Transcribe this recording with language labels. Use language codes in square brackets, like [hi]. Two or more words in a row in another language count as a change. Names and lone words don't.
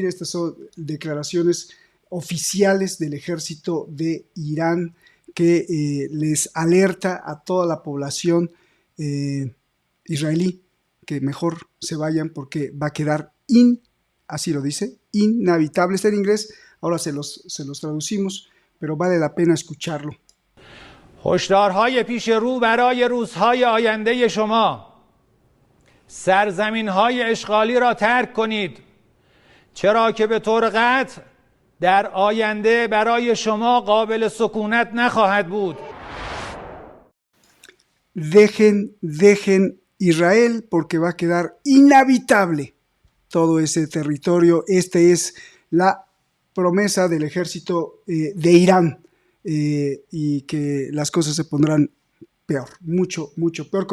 [es] Estas son declaraciones oficiales del ejército de Irán que les alerta a toda la población israelí que mejor se vayan porque va a quedar así lo dice, inhabitable. Está en inglés, ahora se los traducimos, pero vale la pena escucharlo. [fa] هشدارهای پیش رو برای روزهای آینده شما. سرزمین‌های اشغالی را ترک کنید، چرا که به طور قطع در آینده برای شما قابل سکونت نخواهد بود. [es] Dejen Israel porque va a quedar inhabitable todo ese territorio. Esta es la promesa del ejército de Irán y que las cosas se pondrán peor, mucho, mucho peor.